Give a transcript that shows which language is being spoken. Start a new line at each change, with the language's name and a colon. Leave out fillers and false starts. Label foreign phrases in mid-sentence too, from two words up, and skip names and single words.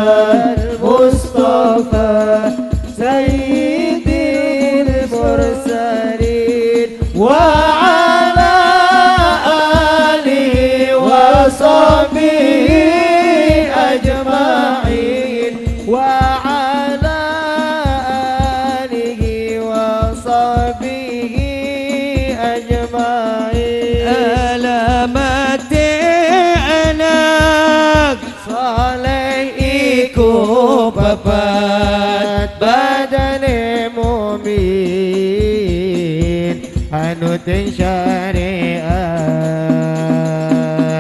Arabic: المصطفى سيد المرسلين وعلى آله وصحبه أجمعين وعلى آله وصحبه أجمعين
Javanese: alamat anak صالح iku papat badane mumin hanutin syariat